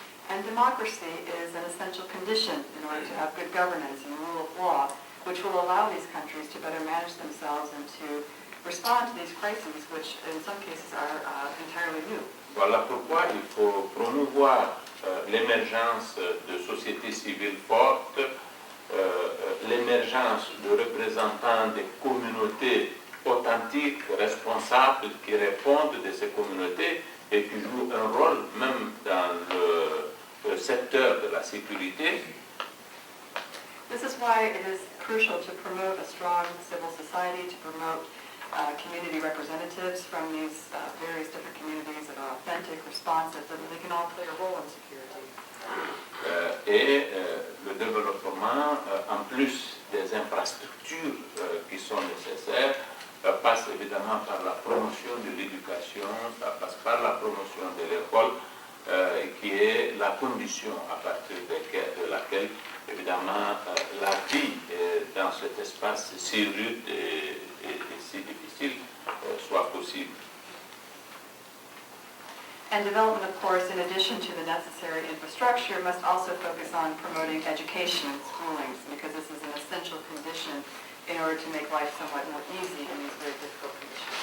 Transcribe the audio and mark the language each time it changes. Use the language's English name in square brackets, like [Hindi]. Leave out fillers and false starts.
[English] And democracy is an essential condition in order to have good governance and rule of law, which will allow these countries to better manage themselves and to respond to these crises, which in some cases are entirely new. [French] Voilà pourquoi il faut promouvoir l'émergence de sociétés civiles fortes, l'émergence de représentants des communautés authentiques, responsables, qui répondent de ces communautés et qui jouent un rôle même dans le secteur de la sécurité. [English] This is why it is crucial to promote a strong civil society, to promote community representatives from these various different communities that are authentic, responsive, so that they can all play a role in security. [French] Le développement, en plus des infrastructures qui sont nécessaires, passe évidemment par la promotion de l'éducation, ça passe par la promotion de l'école, qui est la condition à partir de laquelle, évidemment, la vie dans cet espace si rude et si difficile soit possible. [English] And development, of course, in addition to the necessary infrastructure, must also focus on promoting education and schooling, because this is an essential condition in order to make life somewhat more easy in these very difficult conditions.